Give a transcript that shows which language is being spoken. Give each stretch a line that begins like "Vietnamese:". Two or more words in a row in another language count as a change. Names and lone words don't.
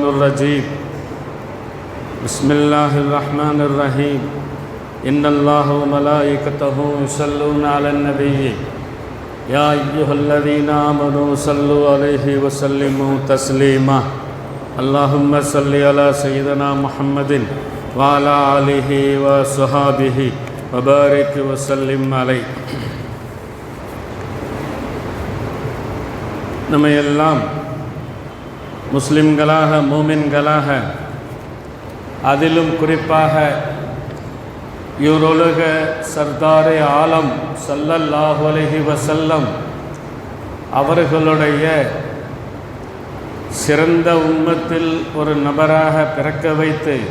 Arabic: الرجيم بسم الله الرحمن الرحيم إن الله وملائكته يصلون على النبي يا أيها الذين آمنوا صلوا عليه وسلموا تسليما اللهم صل على سيدنا محمد وعلى آله وصحابه وبارك وسلم عليه.
Tamil: நம்மையெல்லாம் முஸ்லிம்களாக மூமின்களாக அதிலும் குறிப்பாக இவருலக சர்தாரே ஆலம்
Arabic: صلى الله عليه وسلم
Tamil: அவர்களுடைய சிறந்த உம்மத்தில் ஒரு நபராக பிறக்க வைத்து